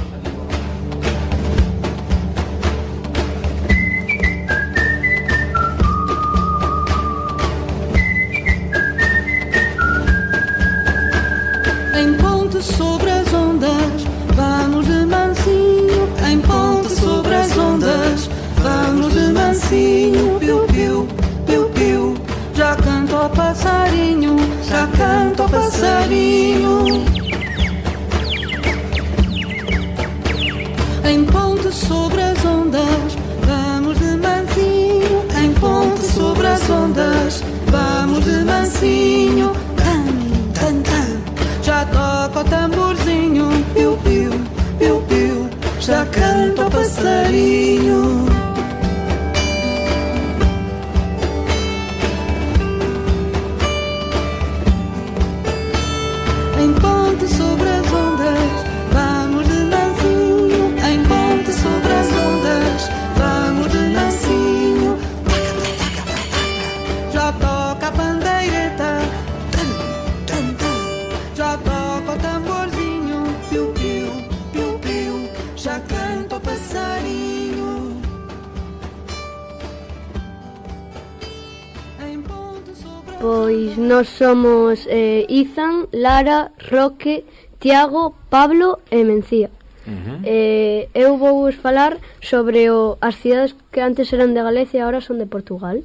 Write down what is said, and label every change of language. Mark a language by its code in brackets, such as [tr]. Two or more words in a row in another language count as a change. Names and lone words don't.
[pt] Em ponte sobre as ondas, vamos de mansinho. Em ponte sobre as ondas, vamos de mansinho. Piu, piu, piu, piu. Já canta o passarinho, já canta o passarinho. Em ponte sobre as ondas, vamos de mansinho. Em ponte sobre as ondas, vamos de mansinho. Can, can, can. Já toca o tamborzinho, piu, piu, piu, piu. Já canta o passarinho. Em ponte sobre as ondas, vamos de mansinho. Em ponte sobre as ondas, vamos de mansinho. Já toca a bandeireta, já toca o tamborzinho, piu, piu, piu, piu. Já canta o passarinho. Pois nós somos Izan, Lara, Roque, Tiago, Pablo e Mencía. [gl] Eu vou vos falar sobre as cidades que antes eran de Galicia e agora son de Portugal.